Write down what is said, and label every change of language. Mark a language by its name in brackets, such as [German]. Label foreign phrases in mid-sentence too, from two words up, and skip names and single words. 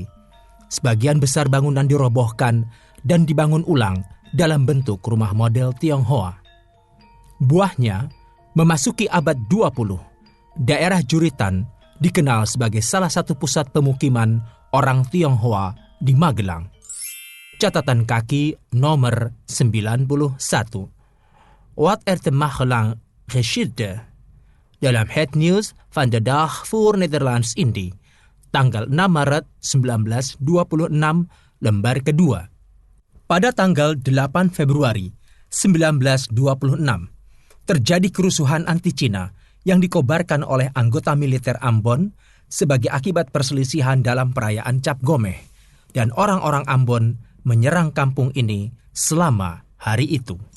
[Indonesian] Sebagian besar bangunan dirobohkan dan dibangun ulang dalam bentuk rumah model Tionghoa. Buahnya, memasuki abad 20, daerah Juritan dikenal sebagai salah satu pusat pemukiman orang Tionghoa di Magelang. Catatan kaki nomor 91. Wat de Magelang geschiedde. Dalam Het Nieuws van de Dag voor Nederlands-Indië, tanggal 6 Maret 1926, lembar kedua. Pada tanggal 8 Februari 1926, terjadi kerusuhan anti-Cina yang dikobarkan oleh anggota militer Ambon sebagai akibat perselisihan dalam perayaan Cap Gomeh, dan orang-orang Ambon menyerang kampung ini selama hari itu.